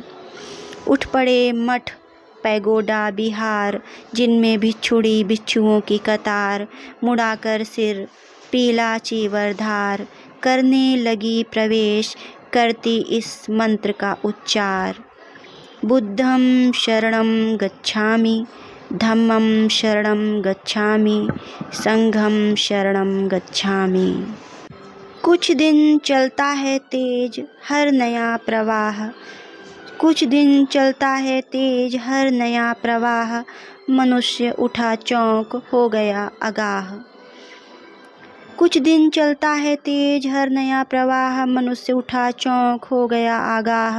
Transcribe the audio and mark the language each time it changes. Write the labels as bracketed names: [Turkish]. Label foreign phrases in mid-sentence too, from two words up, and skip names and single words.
[Hindi] उठ पड़े मठ पैगोडा बिहार, जिनमें बिच्छुड़ी बिच्छुओं की कतार, मुड़ाकर सिर पीला चीवर धार, करने लगी प्रवेश करती इस मंत्र का उच्चार। [Pali] बुद्धं शरणं गच्छामि, धम्मं शरणं गच्छामि, संघं शरणं गच्छामि। [Hindi] कुछ दिन चलता है तेज हर नया प्रवाह, कुछ दिन चलता है तेज हर नया प्रवाह, मनुष्य उठा चौंक हो गया आगाह। कुछ दिन चलता है तेज हर नया प्रवाह, मनुष्य उठा चौंक हो गया आगाह।